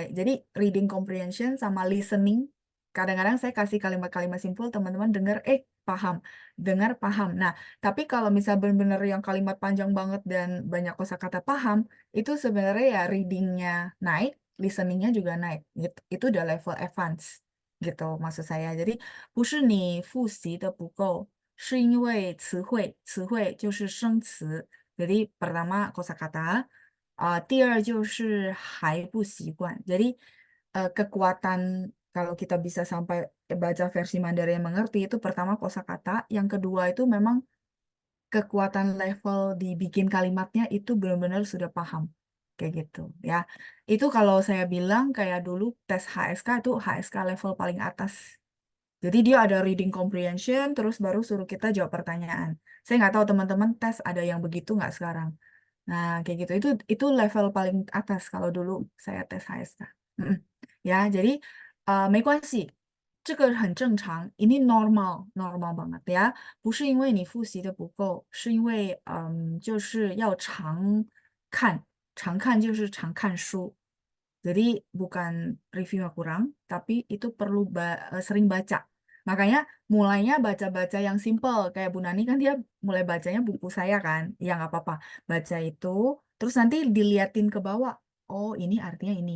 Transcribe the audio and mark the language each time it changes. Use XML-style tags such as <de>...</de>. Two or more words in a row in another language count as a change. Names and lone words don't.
<id>Jadi</id> <en>reading comprehension</en> <id>sama listening, kadang-kadang saya kasih kalimat-kalimat simpel, teman-teman dengar, paham, dengar paham. Nah, tapi kalau misal benar-benar yang kalimat panjang banget dan banyak kosakata paham, itu sebenarnya ya readingnya naik, listeningnya juga naik. Itu udah level advance gitu maksud saya.</id> <zh>Jadi 不是你复习的不够，是因为词汇就是生词。</zh> <id>Jadi pertama kosakata,</id> <zh>第二就是还不习惯.</zh> <id>Jadi kekuatan kalau kita bisa sampai baca versi Mandarin yang mengerti itu pertama kosakata, yang kedua itu memang kekuatan level dibikin kalimatnya itu benar-benar sudah paham. Kayak gitu ya. Itu kalau saya bilang kayak dulu tes HSK itu HSK level paling atas. Jadi dia ada</id> <en>reading comprehension,</en> <id>terus baru suruh kita jawab pertanyaan. Saya nggak tahu teman-teman tes ada yang begitu nggak sekarang. Nah, kayak gitu. Itu level paling atas kalau dulu saya tes HSK. Mm-mm. Ya, jadi</id> <zh>没关系，这个很正常</zh> <id>，ini normal banget ya，</id> <zh>不是因为你复习的不够，是因为就是要看，常看就是常看书。</zh> <id>Jadi bukan reviewnya kurang, tapi itu perlu sering baca. Makanya mulainya baca-baca yang simple. Kayak Bu Nani kan dia mulai bacanya buku saya kan. Ya nggak apa-apa. Baca itu, terus nanti diliatin ke bawah. Oh ini artinya ini.</id>